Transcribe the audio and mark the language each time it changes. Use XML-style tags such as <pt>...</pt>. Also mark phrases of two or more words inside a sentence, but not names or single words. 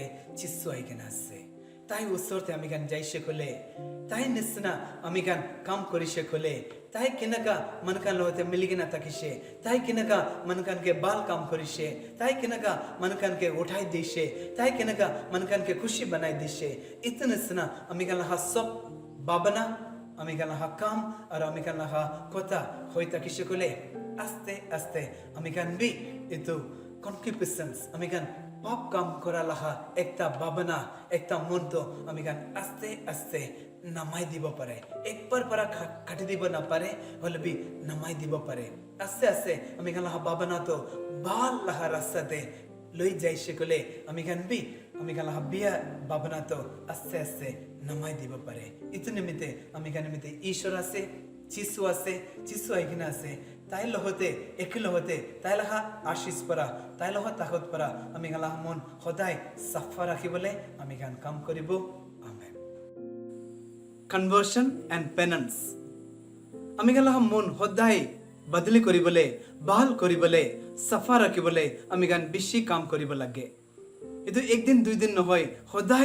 <nag>যিশু আহি কিনা আছে তাই ওচৰতে আমি গান যাইছে ক'লে তাই নিচিনা আমি গান কাম কৰিছে ক'লে তাই কেনেকা মনকান লগতে মিলি কিনা থাকিছে তাই কেনেকা মনকানকে বাল কাম কৰিছে তাই কেনেকা মনকানকে উঠাই দিছে তাই কেনেকা মনকানকে খুশি বনাই দিছে ইটো নিচিনা আমি গান লাহা সব ভাৱনা আমি গান লাহা কাম আৰু আমি গান লাহা কথা হৈ থাকিছে ক'লে আস্তে আস্তে আমি গান বি এইটো কনকিউপিসেন্স আমি গান পাপ কাম করা লাহা একটা ভাবনা একটা মন তো আমি গান আস্তে আস্তে নামাই দিব পারে একবার পারা কাটি দিব না পারে হলে বি নামাই দিব পারে আস্তে আস্তে আমি গান লাহা ভাবনা তো বাল লাহা রাস্তাতে লই যাইছে কলে আমি গান বি আমি গান লাহা বিয়া ভাবনা তো আস্তে আস্তে নামাই দিব পারে ইতো নিমিতে আমি গান নিমিতে ঈশ্বর আছে যিশু আছে যিশু আইকিনা আছে তাই লহতে একে লহতে তাই লাহা আশীষ পৰা তাই লহত তাকত পৰা আমি গালা মন সদায় সাফা ৰাখিবলৈ আমি গান কাম কৰিব আমেন</nag> <en>conversion and penance</en> <nag>আমি গালা মন সদায় বদলি কৰিবলৈ ভাল কৰিবলৈ সাফা ৰাখিবলৈ আমি গান বেছি কাম কৰিব লাগে এইটো একদিন দুই দিন নহয় সদায়</nag>